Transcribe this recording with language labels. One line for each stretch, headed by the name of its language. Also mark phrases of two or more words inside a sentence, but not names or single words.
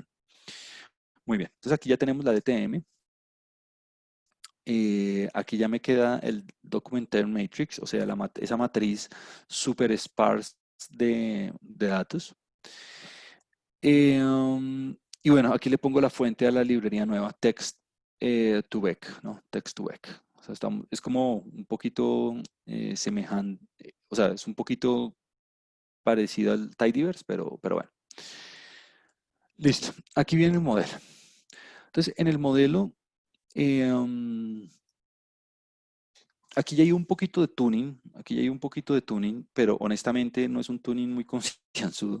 Spanish: Muy bien, entonces aquí ya tenemos la DTM. Aquí ya me queda el
English: Document Matrix,
Spanish: o sea, esa matriz super sparse de datos. Y bueno, aquí le pongo la fuente a la librería nueva, Text to Vec, ¿no? Text to Vec. O sea, es como un poquito semejante, o sea, es un poquito parecido al Tidyverse, pero bueno. Listo, aquí viene el modelo. Entonces, en el modelo, eh, um, aquí ya hay un poquito de tuning, aquí ya hay un poquito de tuning, pero honestamente no es un tuning muy concienzudo.